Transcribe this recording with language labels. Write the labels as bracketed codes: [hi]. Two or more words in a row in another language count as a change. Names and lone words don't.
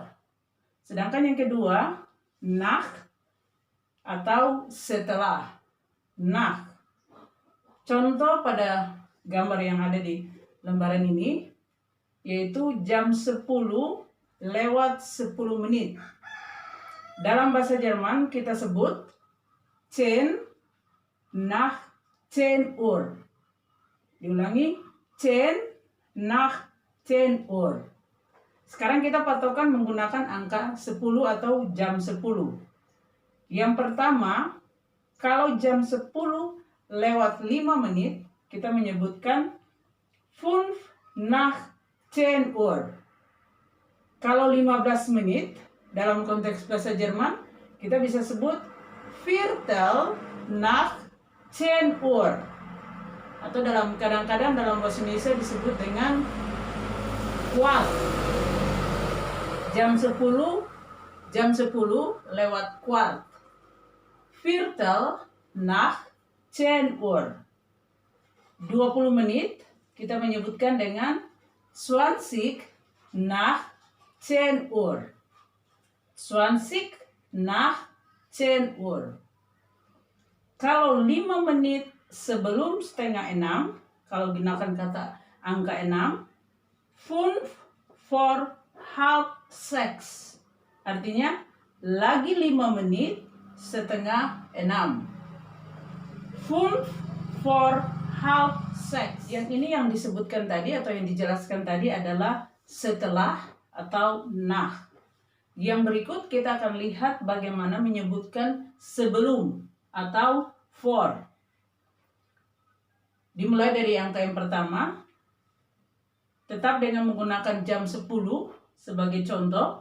[id] Sedangkan yang kedua, nach atau setelah. Nach. Contoh pada gambar yang ada di lembaran ini yaitu jam 10 lewat 10 menit. Dalam bahasa Jerman kita sebut [de] 10 nach 10 Uhr. Diulangi, 10 nach 10 Uhr. [id] Sekarang kita patokan menggunakan angka 10 atau jam 10. Yang pertama, kalau jam 10 lewat 5 menit, kita menyebutkan [de] 5 nach 10 Uhr. [id] Kalau 15 menit, dalam konteks bahasa Jerman, kita bisa sebut [de] Viertel nach 10 Uhr. [id] Atau kadang-kadang dalam bahasa Indonesia disebut dengan kwart. Jam 10 lewat kwart. [de] Viertel nach 10 Uhr. [id] 20 menit kita menyebutkan dengan [de] 20 nach 10 Uhr. 20 nach 10 Uhr. [id] Kalau 5 menit sebelum setengah 6, kalau gunakan kata angka 6, [de] 5 vor halb 6. [id] Artinya lagi 5 menit setengah 6. [de] 5 vor halb 6. [id] Yang ini yang disebutkan tadi atau yang dijelaskan tadi adalah setelah atau nach. Yang berikut kita akan lihat bagaimana menyebutkan sebelum atau vor. Dimulai dari angka yang pertama, tetap dengan menggunakan jam 10 sebagai contoh.